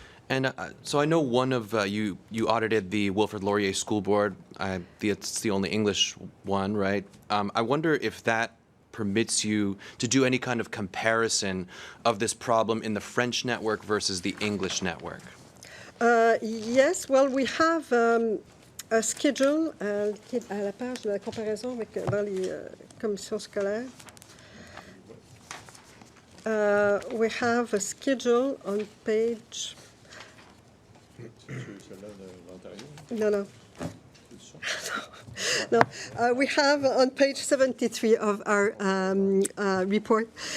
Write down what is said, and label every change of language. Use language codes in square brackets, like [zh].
[en] And so I know one of you audited the Wilfrid Laurier School Board. It's the only English one, right? I wonder if that permits you to do any kind of comparison of this problem in the French network versus the English network. Yes, well, we have a schedule [fr] qui est à la page de la comparaison dans les commissions scolaires. [en] We have a schedule on page... No. We have on page 73 of our report.